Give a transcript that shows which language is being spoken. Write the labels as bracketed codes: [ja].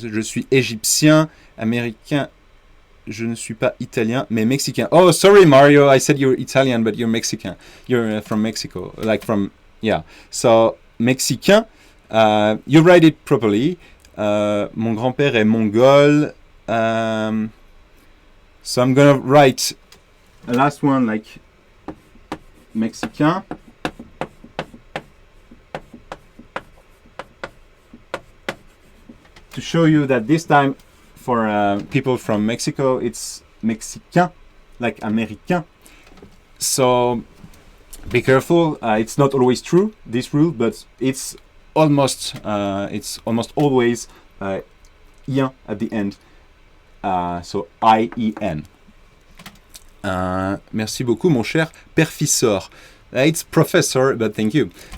[fr] Je suis égyptien, américain. Je ne suis pas italien, mais mexicain. [en] Oh, sorry, Mario. I said you're Italian, but you're Mexican. You're from Mexico, like from, yeah. So mexicain, you write it properly. [fr] Mon grand-père est mongol. [en] So I'm gonna write a last one like Mexicain. To show you that this time for people from Mexico, it's Mexicain, like Américain. So be careful. It's not always true, this rule, but it's almost always ien at the end. So IEN. [fr] Merci beaucoup, mon cher perfisseur. [en] It's professor, but thank you.